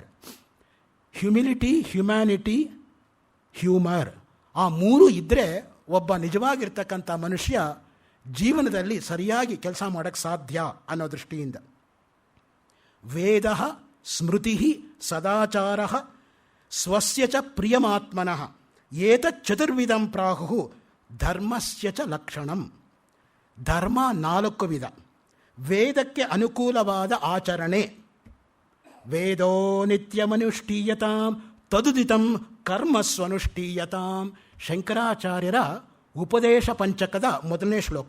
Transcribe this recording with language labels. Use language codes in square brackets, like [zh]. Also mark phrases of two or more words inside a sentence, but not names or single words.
[en] humility, humanity, humour, [kn] ಆ 3 ಇದ್ದರೆ ಒಬ್ಬ ನಿಜವಾಗಿರ್ತಕ್ಕಂಥ ಮನುಷ್ಯ ಜೀವನದಲ್ಲಿ ಸರಿಯಾಗಿ ಕೆಲಸ ಮಾಡೋಕ್ಕೆ ಸಾಧ್ಯ ಅನ್ನೋ ದೃಷ್ಟಿಯಿಂದ. [sa] ವೇದ ಸ್ಮೃತಿ ಸದಾಚಾರ ಸ್ವಸ್ಯ ಚ ಪ್ರಿಯಮಾತ್ಮನಃ ಏತಚ್ಚತುರ್ವಿಧಂ ಪ್ರಾಹು ಧರ್ಮಸ್ಯ ಚ ಲಕ್ಷಣಂ. [kn] ಧರ್ಮ 4 ವಿಧ. ವೇದಕ್ಕೆ ಅನುಕೂಲವಾದ ಆಚರಣೆ. [sa] ವೇದೋ ನಿತ್ಯಮನುಷ್ಠೀಯತಾಂ ತದುದಿತಂ ಕರ್ಮಸ್ವನುಷ್ಠೀಯತಾಂ. [kn] ಶಂಕರಾಚಾರ್ಯರ ಉಪದೇಶ ಪಂಚಕದ 1ನೇ ಶ್ಲೋಕ.